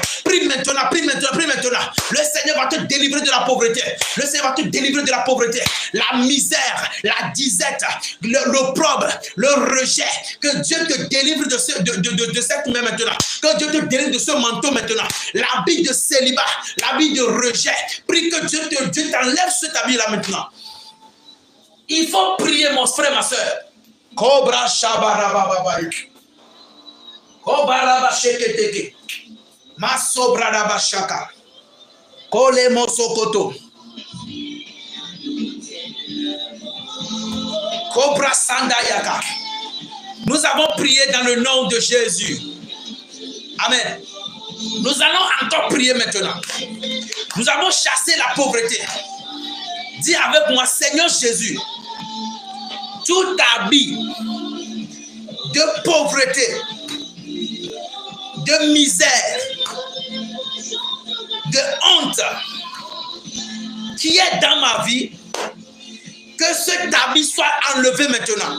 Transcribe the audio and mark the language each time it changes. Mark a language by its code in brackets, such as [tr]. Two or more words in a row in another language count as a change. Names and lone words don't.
[fr] Prie maintenant, prie maintenant, prie maintenant. Le Seigneur va te délivrer de la pauvreté, le Seigneur va te délivrer de la pauvreté, la misère, la disette, l'opprobre, le rejet. Que Dieu te délivre de cette main maintenant, que Dieu te délivre de ce manteau maintenant, l'habit de célibat, l'habit de rejet. Prie que Dieu t'enlève cet habit là maintenant. Il faut prier, mon frère, ma soeur. Cobra Shabarababa. Kobaraba Sheketeke. Masobradaba Shaka. Kole Mosokoto. Cobra Sandayaka. Nous avons prié dans le nom de Jésus. Amen. Nous allons encore prier maintenant. Nous avons chassé la pauvreté. Dis avec moi, Seigneur Jésus, tout habit de pauvreté, de misère, de honte qui est dans ma vie, que cet habit soit enlevé maintenant.